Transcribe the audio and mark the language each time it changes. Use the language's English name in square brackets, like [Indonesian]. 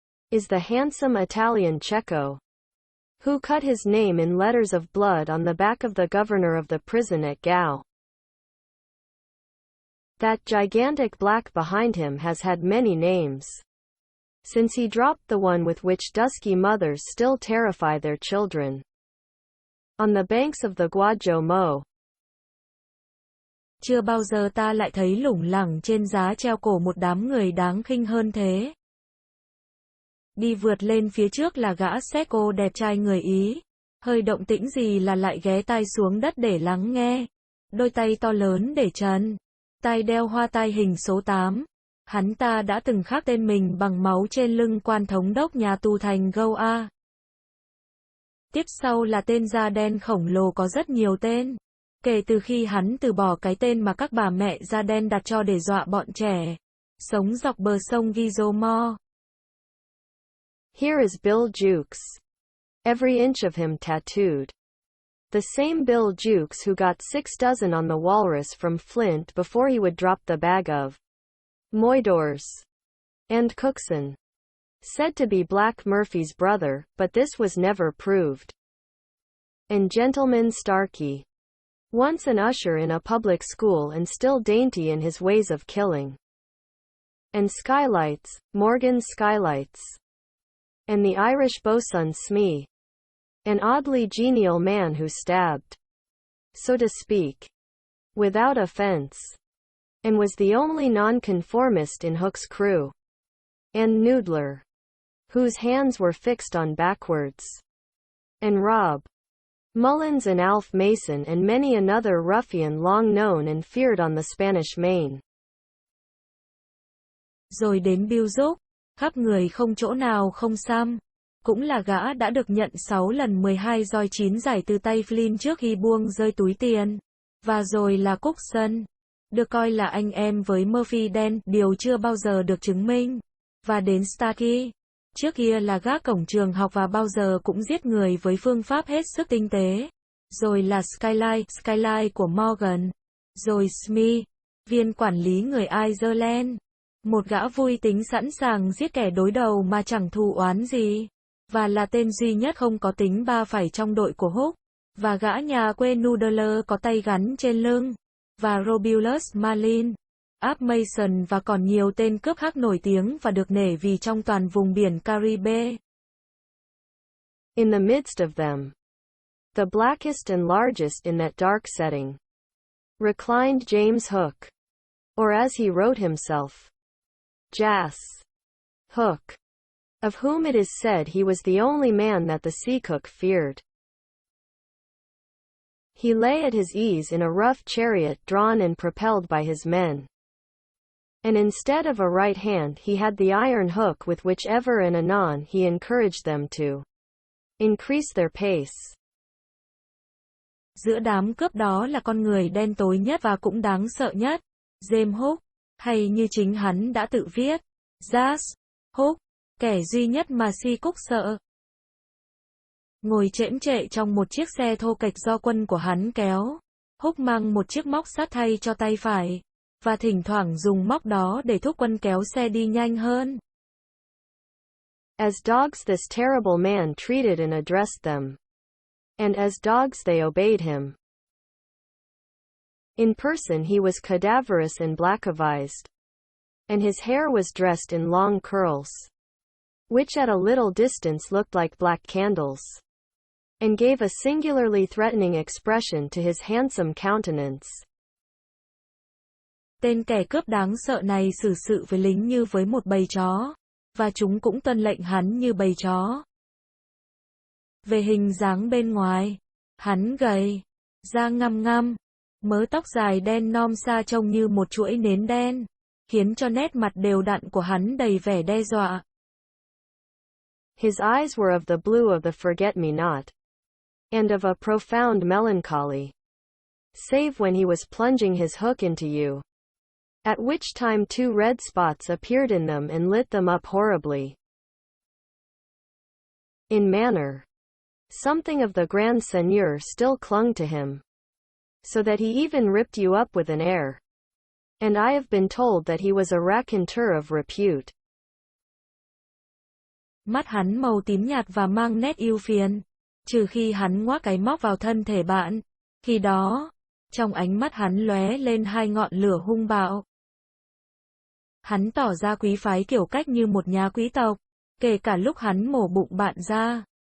[English] Is the handsome Italian Cecco, who cut his name in letters of blood on the back of the governor of the prison at Gao. That gigantic black behind him has had many names, since he dropped the one with which dusky mothers still terrify their children. On the banks of the Guajo Mo. [Vietnamese] Chưa bao giờ ta lại thấy lủng lẳng trên giá treo cổ một đám người đáng khinh hơn thế. Đi vượt lên phía trước là gã Cecco đẹp trai người Ý. Hơi động tĩnh gì là lại ghé tai xuống đất để lắng nghe. Đôi tay to lớn để trần. Tai đeo hoa tai hình số 8. Hắn ta đã từng khắc tên mình bằng máu trên lưng quan thống đốc nhà tù thành Goa. Tiếp sau là tên da đen khổng lồ có rất nhiều tên. Kể từ khi hắn từ bỏ cái tên mà các bà mẹ da đen đặt cho để dọa bọn trẻ. Sống dọc bờ sông Gizomore. [English] Here is Bill Jukes. Every inch of him tattooed. The same Bill Jukes who got 6 dozen on the Walrus from Flint before he would drop the bag of moidores and cookson. Said to be Black Murphy's brother, but this was never proved. And Gentleman Starkey. Once an usher in a public school and still dainty in his ways of killing. And Skylights, Morgan Skylights. And the Irish bosun Smee. An oddly genial man who stabbed, so to speak, without offense, and was the only nonconformist in Hook's crew. And Noodler, whose hands were fixed on backwards. And Rob Mullins and Alf Mason and many another ruffian long known and feared on the Spanish Main. [Vietnamese] Rồi đến Bill Jukes, khắp người không chỗ nào không xăm. Cũng là gã đã được nhận 6 lần 12 roi 9 giải từ tay Flynn trước khi buông rơi túi tiền. Và rồi là Cookson, được coi là anh em với Murphy đen, điều chưa bao giờ được chứng minh. Và đến Starkey, trước kia là gác cổng trường học và bao giờ cũng giết người với phương pháp hết sức tinh tế. Rồi là Skylight của Morgan. Rồi Smee, viên quản lý người Ireland. Một gã vui tính sẵn sàng giết kẻ đối đầu mà chẳng thù oán gì. Và là tên duy nhất không có tính ba phải trong đội của Hook. Và gã nhà quê Noodler có tay gắn trên lưng. Và Robulus Marlin, Ab Mason và còn nhiều tên cướp khác nổi tiếng và được nể vì trong toàn vùng biển Caribe. [English] In the midst of them, the blackest and largest in that dark setting, reclined James Hook, or as he wrote himself, Jas. Hook, of whom it is said he was the only man that the sea cook feared. He lay at his ease in a rough chariot drawn and propelled by his men. And instead of a right hand he had the iron hook with which ever and anon he encouraged them to increase their pace. [Vietnamese] Giữa đám cướp đó là con người đen tối nhất và cũng đáng sợ nhất, James Hook, hay như chính hắn đã tự viết, Jas. Hook, kẻ duy nhất mà si Cook sợ. Ngồi chễm chệ trong một chiếc xe thô kệch do quân của hắn kéo, Hook mang một chiếc móc sắt thay cho tay phải, và thỉnh thoảng dùng móc đó để thúc quân kéo xe đi nhanh hơn. [English] As dogs this terrible man treated and addressed them. And as dogs they obeyed him. In person he was cadaverous and black-avised. And his hair was dressed in long curls, which at a little distance looked like black candles, and gave a singularly threatening expression to his handsome countenance. [Vietnamese] Tên kẻ cướp đáng sợ này xử sự với lính như với một bầy chó, và chúng cũng tuân lệnh hắn như bầy chó. Về hình dáng bên ngoài, hắn gầy, da ngăm ngăm, mớ tóc dài đen nom xa trông như một chuỗi nến đen, khiến cho nét mặt đều đặn của hắn đầy vẻ đe dọa. [English] His eyes were of the blue of the forget-me-not, and of a profound melancholy, save when he was plunging his hook into you, at which time 2 red spots appeared in them and lit them up horribly. In manner, something of the grand seigneur still clung to him, so that he even ripped you up with an air. And I have been told that he was a raconteur of repute. [Vietnamese] Mắt hắn màu tím nhạt và mang nét ưu phiền, trừ khi hắn ngoác cái móc vào thân thể bạn. Khi đó, trong ánh mắt hắn lóe lên 2 ngọn lửa hung bạo. Hắn tỏ ra quý phái kiểu cách như một nhà quý tộc, kể cả lúc hắn mổ bụng bạn ra.